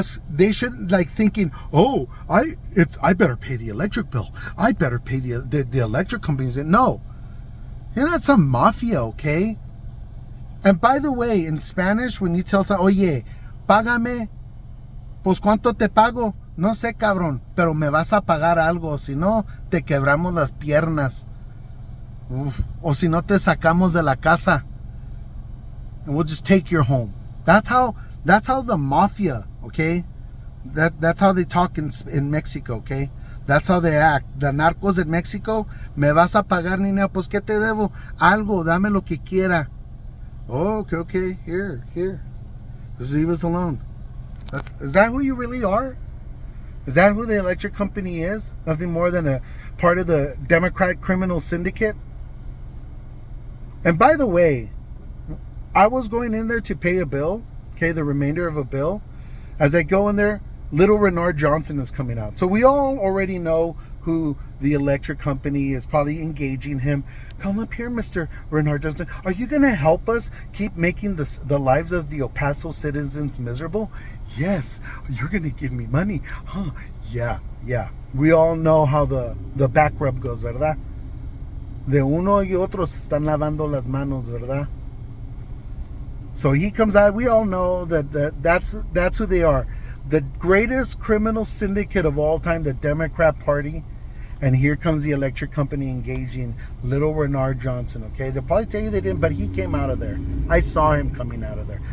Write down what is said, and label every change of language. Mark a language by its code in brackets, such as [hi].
[en] They shouldn't like thinking, oh, I better pay the electric bill. I better pay the electric companies. No, you're not some mafia, okay? And by the way, in Spanish, when you tell someone, [es] oye, págame, Pues ¿cuánto te pago? No sé, cabrón, pero me vas a pagar algo, si no, te quebramos las piernas. Uf. O si no, te sacamos de la casa. [en] And we'll just take your home. That's how the mafia, okay? That's how they talk in Mexico, okay? That's how they act. The narcos in Mexico, [es] me vas a pagar, niña, pues ¿qué te debo? Algo, dame lo que quiera. [en] Oh, okay, here. Just leave us alone. Is that who you really are? Is that who the electric company is? Nothing more than a part of the Democrat criminal syndicate? And by the way, I was going in there to pay a bill, okay, the remainder of a bill. As I go in there, little Renard Johnson is coming out. So we all already know who the electric company is, probably engaging him. Come up here, Mr. Renard Johnson. Are you going to help us keep making the lives of the El Paso citizens miserable? Yes. You're going to give me money. Huh? Yeah. We all know how the back rub goes, [es] ¿verdad? De uno y otro se están lavando las manos, ¿verdad? [en] So he comes out. We all know that's who they are. The greatest criminal syndicate of all time, the Democrat Party. And here comes the electric company engaging little Renard Johnson, okay? They'll probably tell you they didn't, but he came out of there. I saw him coming out of there.